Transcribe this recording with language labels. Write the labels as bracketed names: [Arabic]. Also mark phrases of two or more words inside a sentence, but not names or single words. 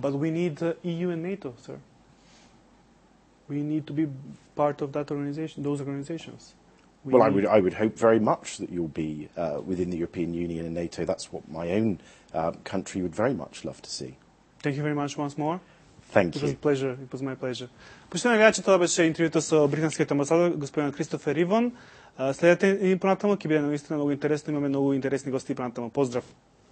[English] But we need EU and NATO, sir. We need to be part of that organization, those organizations. I would hope very much that you'll be within the European Union and NATO. That's what my own country would very much love to see. Thank you very much once more. Thank you. It was a pleasure. It was my pleasure. [Macedonian] Почитувани гледачи, тоа беше интервјуто со британскиот амбасадор господин Kristofer Ивон. Следете и понатаму, ќе биде наистина многу интересно, имаме многу интересни гости понатаму. Поздрав.